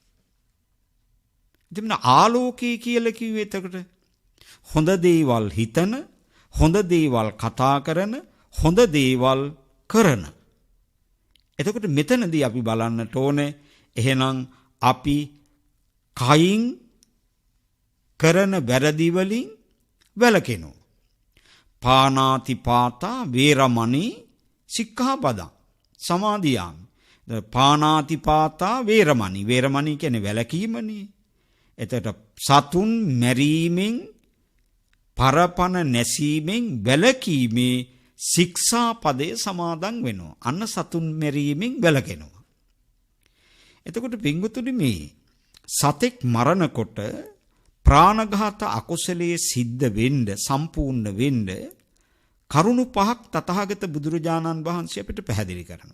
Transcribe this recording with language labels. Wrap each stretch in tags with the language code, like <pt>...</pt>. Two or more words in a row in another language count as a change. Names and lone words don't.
<si>ඉතින් ආලෝකය කියලා කිව්වේ එතකොට හොඳ දේවල් හිතන, හොඳ දේවල් කතා කරන, හොඳ දේවල් කරන. එතකොට මෙතනදී අපි බලන්නට ඕනේ එහෙනම් අපි කයින් කරන වැරදි වලින් වැළකෙනවා.</si> <pi>පානාති පාතා වේරමණී සික්ඛාපදං සමාදියාමි. පානාති පාතා වේරමණී.</pi> <si>වේරමණී කියන්නේ වැළකීමනේ. එතකොට සතුන් මැරීමෙන්, පරපණ නැසීමෙන් වැළකීමේ ශික්ෂාපදයේ සමාදන් වෙනවා. අන්න සතුන් මැරීමෙන් වැළකෙනවා. එතකොට පින්වතුනි මේ සතෙක් මරනකොට ප්‍රාණඝාත අකුසලයේ සිද්ධ වෙන්න, සම්පූර්ණ වෙන්න කරුණු 5ක් තථාගත බුදුරජාණන් වහන්සේ අපිට පැහැදිලි කරනවා.</si>